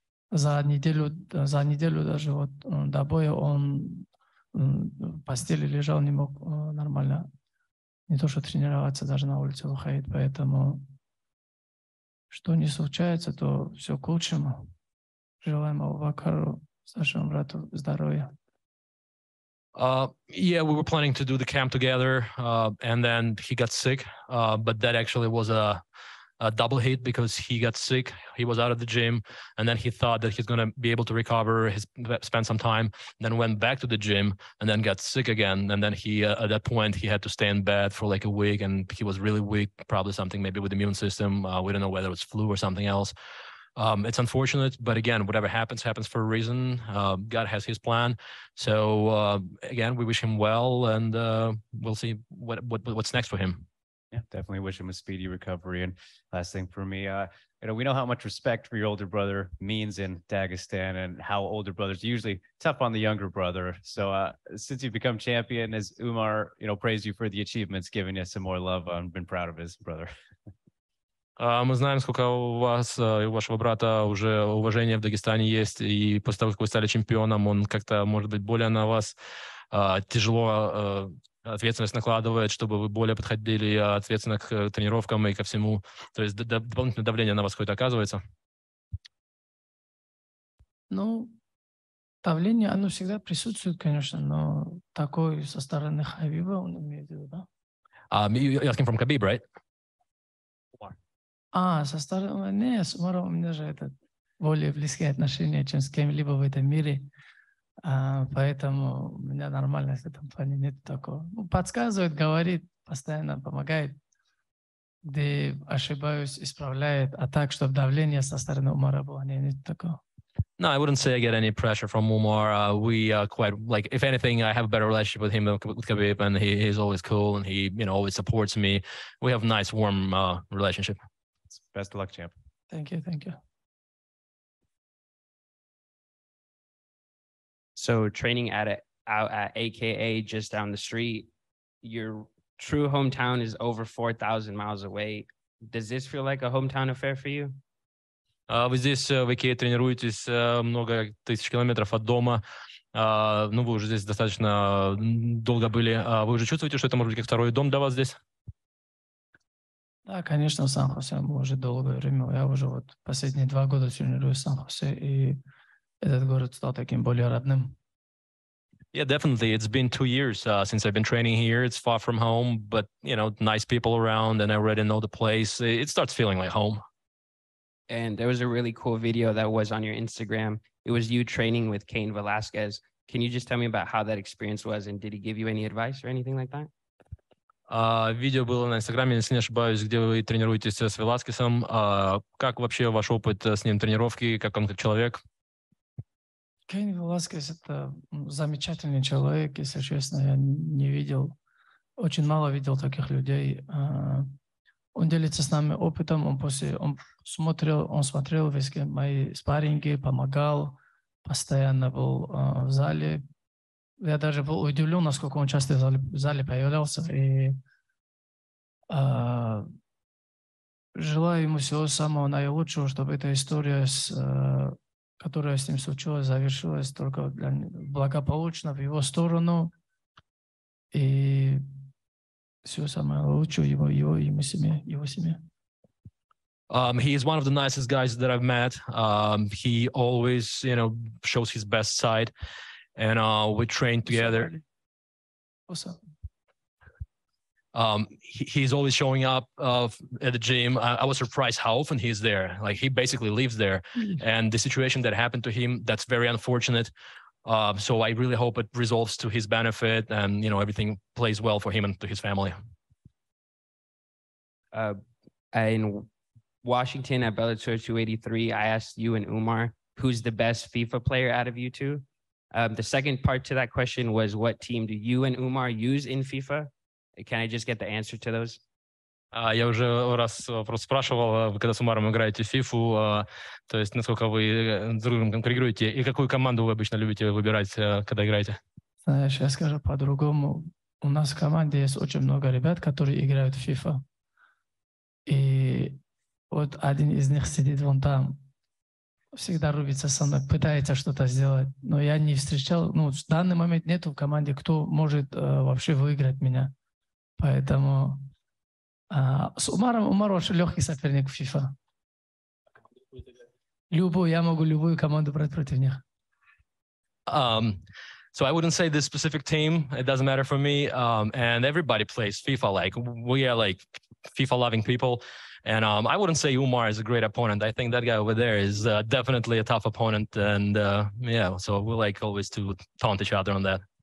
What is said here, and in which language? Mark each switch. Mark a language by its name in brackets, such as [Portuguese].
[Russian] За неделю даже до боя он в постели лежал, не мог нормально, не то что тренироваться, даже на улице выходить. Поэтому что не случается, то все к лучшему. Желаем Абубакару, старшему брату, здоровья. [English] Yeah, we were planning to do the camp together, and then he got sick. But that actually was a double hit because he got sick. He was out of the gym, and then he thought that he's going to be able to recover. Spent some time, then went back to the gym, and then got sick again. And then he, at that point, he had to stay in bed for like a week, and he was really weak. Probably something maybe with the immune system. We don't know whether it's flu or something else. It's unfortunate, but again, whatever happens for a reason. God has his plan. So again, we wish him well, and we'll see what's next for him. Yeah, definitely wish him a speedy recovery. And last thing for me, we know how much respect for your older brother means in Dagestan, and how older brothers are usually tough on the younger brother. So since you've become champion, as Umar, praised you for the achievements, giving you some more love, I've been proud of his brother. [Russian] Мы знаем, сколько у вас и у вашего брата уже уважения в Дагестане есть, и после того, как вы стали чемпионом, он как-то, может быть, более на вас тяжело ответственность накладывает, чтобы вы более подходили ответственно к тренировкам и ко всему. То есть дополнительное давление на вас какое-то оказывается? Давление, оно всегда присутствует, конечно, но такой со стороны Хабиба, он имеет в виду, да? [English] You're asking from Khabib, right? [Russian] Со стороны... Не, с Умаром у меня же это более близкие отношения, чем с кем-либо в этом мире. Поэтому у меня нормально в этом плане нет такого. Ну, подсказывает, говорит, постоянно помогает. Где ошибаюсь, исправляет. А так, чтобы давление со стороны Умара было, нет такого. [English] No, I wouldn't say I get any pressure from Umar. We quite like, if anything, I have a better relationship with him than with Khabib, and he's always cool and he, always supports me. We have a nice, warm relationship. Best of luck, champ. Thank you. So training out at AKA just down the street, your true hometown is over 4,000 miles away. Does this feel like a hometown affair for you? [Russian] Вы здесь в АК тренируетесь много тысяч километров от дома. Ну, вы уже здесь достаточно долго были. Вы уже чувствуете, что это может быть как второй дом для вас здесь? Да, конечно, в Сан-Хосе мы уже долгое время. Я уже вот последние 2 года тренируюсь в Сан-Хосе, и этот город стал таким более родным. [English] Yeah, definitely. It's been 2 years since I've been training here. It's far from home, but, nice people around, and I already know the place. It starts feeling like home. And there was a really cool video that was on your Instagram. It was you training with Cain Velasquez. Can you just tell me about how that experience was, and did he give you any advice or anything like that? [Russian] Видео было на Инстаграме, если не ошибаюсь, где вы тренируетесь с Веласкесом. Как вообще ваш опыт с ним тренировки, как он как человек? Кейн Веласкес – это замечательный человек, если честно, я не видел, очень мало видел таких людей. Он делится с нами опытом, он смотрел весь мои спарринги, помогал, постоянно был в зале. Я даже был удивлен, насколько он часто в зале появлялся. И желаю ему всего самого наилучшего, чтобы эта история, которая с ним случилась, завершилась только благополучно в его сторону. И всего самого лучшего его семье. [English] He is one of the nicest guys that I've met. He always, shows his best side, and we train together. He's always showing up at the gym. I was surprised how often he's there. Like, he basically lives there. And the situation that happened to him, that's very unfortunate. So I really hope it resolves to his benefit, and everything plays well for him and to his family. In Washington at Bellator 283, I asked you and Umar, who's the best FIFA player out of you two? The second part to that question was, what team do you and Umar use in FIFA? Can I just get the answer to those? [Russian] Я уже раз вопрос спрашивал, когда с Умаром играете в FIFA, то есть насколько вы с другом конкурируете, и какую команду вы обычно любите выбирать, когда играете? Знаешь, я скажу по-другому. У нас в команде есть очень много ребят, которые играют в FIFA. И вот один из них сидит вон там, всегда рубится со мной, пытается что-то сделать. Но я не встречал, в данный момент нету в команде, кто может вообще выиграть меня. Поэтому с Умар очень легкий соперник в FIFA. Я могу любую команду брать против них. [English] So I wouldn't say this specific team. It doesn't matter for me. And everybody plays FIFA. Like, we are like FIFA-loving people. And I wouldn't say Umar is a great opponent. I think that guy over there is definitely a tough opponent. And so we like always to taunt each other on that.